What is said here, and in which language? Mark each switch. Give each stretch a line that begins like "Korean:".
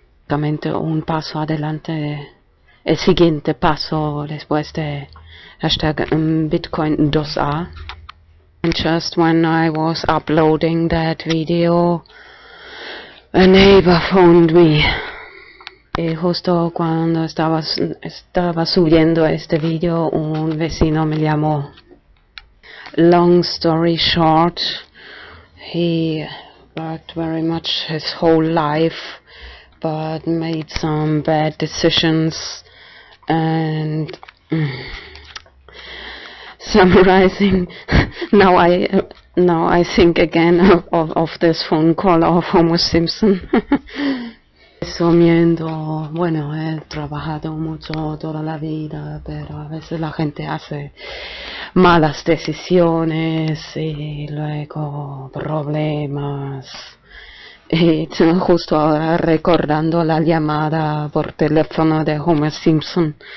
Spanish: Básicamente un paso adelante, el siguiente paso después de hashtag Bitcoin2A.
English: And just when I was uploading that video, a neighbor phoned me.
Spanish: Y justo cuando estaba subiendo este video, un vecino me llamó.
English: Long story short, he worked very much his whole life, but made some bad decisions, and summarizing, now I think again of this phone call of Homo Simpson.
Spanish: Resumiendo, bueno, he trabajado mucho toda la vida, pero a veces la gente hace malas decisiones y luego problemas. Y justo ahora recordando la llamada por teléfono de Homer Simpson.